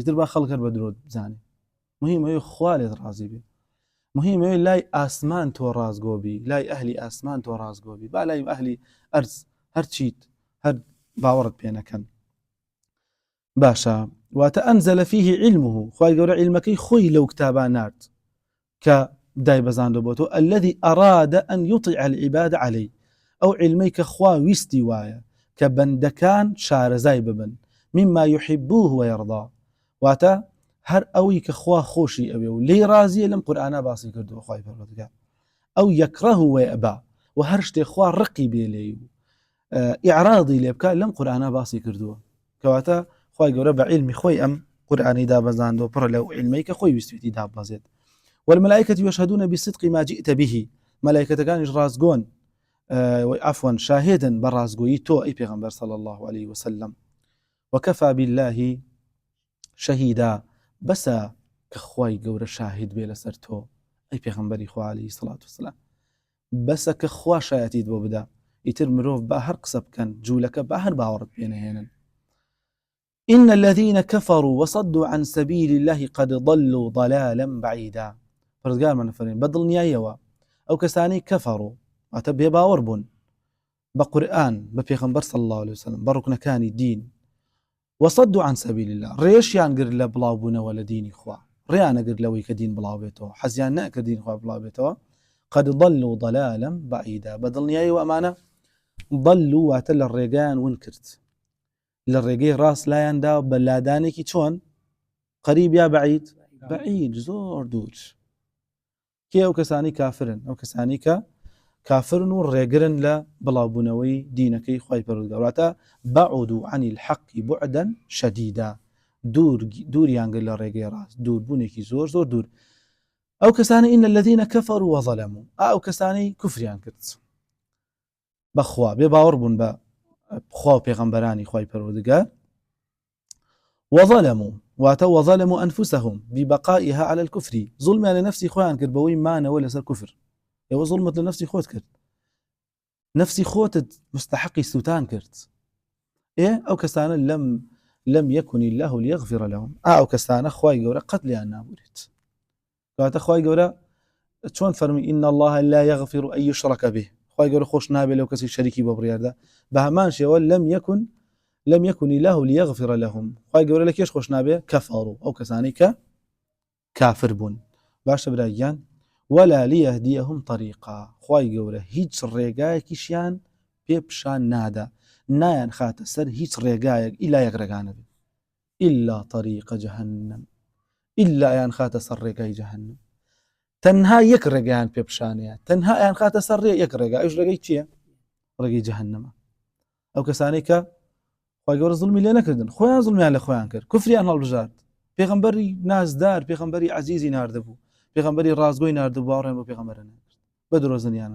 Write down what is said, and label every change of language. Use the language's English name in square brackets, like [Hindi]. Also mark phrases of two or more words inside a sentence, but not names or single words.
[Central Kurdish] تر با خەڵک هەر بە درۆ بزانێ. مهمەوەی خوا لێت ڕازی بێ، مهمەوەی لای ئاسمان تۆ ڕازگۆبی، لای ئەهلی ئاسمان تۆ ڕازگۆبی، با لای ئەهلی ئەرز هەرچیت هەر باوەڕت پێ نەکەن. باشە واتە [Arabic] ئەنزەلە فیه علمه. [Central Kurdish] خی گەورە علمەکەی خۆی لەو کتابان نارد کە دای بەزاندۆ بۆ تۆ [Arabic] الذي أراد أن يطلع العباد عليه. [Central Kurdish] ئەو علمەی کە خوا ویستی وایە کە بەندەکان شارەزای ببن [Arabic] مما يحبوه ويرضى. [Central Kurdish] واتە هەر ئەوەی کە خوا خۆشی ئەوێ و لێی ڕازیە لەم قورئانە باسی کردووە خی پەروەردگار. ئەو یەکڕەه وەیەبا و هەر شتێ خوا ڕقی بێ لێ و ئیعراضی لێ بکات لەم قورئانە باسی کردووە. کەواتە خی گەورە بە علمی خۆی ئەم قورئانی دابەزاندۆ پڕە لەو علمەی کە خۆی ویستویەتی دابەزێت. [Arabic] والملائكة يشهدون بصدق ما جئت به. [Central Kurdish] ملائكەتەکانیش ڕازگۆن عفوا شاهدا بەڕازگۆیی تۆ ئەی پێغەمبەر [Arabic] صلی الله عليه وسلم. وكفى بالله شهيدا. [Central Kurdish] بەسە کە خی گەورە شاهد بێ لەسەر تۆ ئەی پێغەمبەری خوا [Arabic] عليه الصلاة والسلام. [Central Kurdish] بەسە کە خوا شایەتیت بۆ بدا، ئیتر مرۆڤ با هەر قسە بکەن جوولەکە با هەر باوەڕت پێنەهێنن. [Arabic] إن الذين كفروا وصدوا عن سبيل الله قد ضلوا ضلالا بعيدا. [Central Kurdish] پرزگار من فرین بەدڵنیاییەوە ئەو کەسانی کەفەڕوا واتە بێ باوەڕ بوون بە قورئان بە پێغەمبەر [Arabic] صلی الله عليه وسلم [Central Kurdish] بە ڕوکنەکانی دین، [Arabic] وصدوا عن سبيل الله [Central Kurdish] ڕێشیان گرت لە بڵاوبوونەوە لە دینی خوا، ڕێیانە گرت لەوەی کە دین بڵاو بێتەوە، حەزیان نەکرد دین خوا بڵاو بێتەوە. [Arabic] قد ضلوا ضلالا بعيدا. [Central Kurdish] بەدڵنیاییەوە ئەمانە ضلوا واتە لە ڕێگەیان ون کرد، لە ڕێگەی ڕاست لایەندا بە لادانێکی چۆن؟ قەریب یا بەعید؟ بەعید، زۆر دوور. کێ؟ ئەو کەسانی کافرن، ئەو کەسانی کە کافرن و ڕێگرن لە بڵاوبوونەوەی دینەکەی خی پەروەردگار. [Arabic] واتە بعدوا عن الحق بعدا شديدا. [Central Kurdish] دووریان کرد لە ڕێگەی ڕاست، دووربوونێکی زۆر دوور. ئەو کەسانی [Arabic] إن الذين كفروا وظلموا. [Central Kurdish] ئەو کەسانی کوفریان کرد بەخوا، بێ باوەڕ بوون بە خوا و پێغەمبەرانی خی پەروەردگار. [Arabic] وظلموا واتە وظلموا أنفسهم ببقائها على الكفر. [Central Kurdish] ظلمیان لە نفسی خۆیان کرد بەوەی مانەوە لەسەر کوفر. ئێوە ظلمت لە نفسی خۆت کرد، نفسی خۆتت مستحقی سووتان کرد. ئەو کەسانە [Arabic] لم يكن الله ليغفر لهم. [Central Kurdish] ئەو کەسانە خی گەورە قەتلیان نابورێت. کەواتە خی گەورە چۆن فەرمی [Arabic] إن الله لا يغفر أن يشرك به. [Central Kurdish] خی گەورە خۆش نابێت لەو کەسی شەریکی بە بڕیاردا. بە هەمان شێوە [Arabic] لم يكن الله ليغفر لهم. [Central Kurdish] خی گەورە لە کێش خۆش نابێت؟ کەفەڕوا، ئەو کەسانی کە کافر بوون. باشە برایان، [Arabic] ولا ليهديهم طريقا. [Central Kurdish] خی گەورە هیچ ڕێگایەکیشیان پێ پیشان نادا، نایان خاتە سەر هیچ ڕێگایەک ئیلا یەک ڕێگانە بێت، [Arabic] إلا طريق جهنم، [Central Kurdish] إلا یان خاتە سەر ڕێگای جەهەنەم. تەنها یەک ڕێگەیان پێ پیشانەیە تەنها ئەیان خاتە سەر ڕێ یەک ڕێگە ئەوش ڕێگەی چییە ڕێگەی جەهەنەمە ئەو کەسانەی کە خۆی گەورە زوڵمی لێ نەکردن خۆیان زوڵمیان لە خۆیان کرد کوفریان هەڵبژارد پێغەمبەری نازدار پێغەمبەری عەزیزی ناردەبوو پێغەمبەری ڕازگۆی ناردەبوو باوەڕیان بۆ پێغەمبەر نەکرد بە درۆزنیان